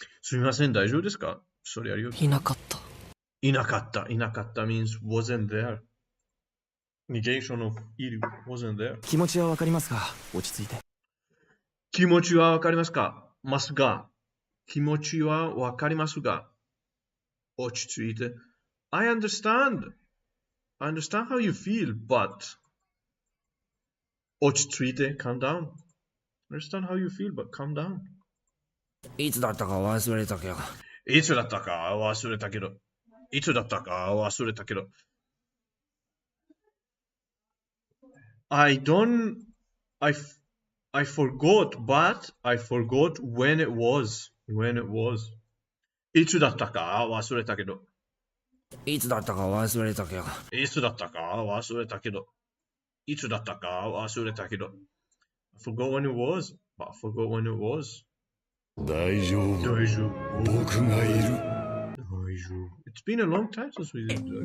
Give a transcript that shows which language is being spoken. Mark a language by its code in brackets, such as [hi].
[ja] すみません、大丈夫ですか？それありがとう。いなかった。いなかった。いなかった [en] means wasn't there. Negation of いる wasn't there. [ja] 気持ちはわかりますが、落ち着いて。気持ちはわかりますか？ますが。気持ちはわかりますが。落ち着いて。 [en] I understand. I understand how you feel, but [ja] 落ち着いて [en] calm down. I understand how you feel, but calm down. [ja] いつだったか忘れたけど。いつだったか忘れたけど。いつだったか忘れたけど。 [en] I forgot, but I forgot when it was. When it was. [ja] いつだったか忘れたけど。いつだったか忘れたけど。いつだったか忘れたけど。いつだったか忘れたけど。 [en] I forgot when it was, but I forgot when it was. [ja] 大丈夫。大丈夫。僕がいる。大丈夫。 [en] It's been a long time since we did that.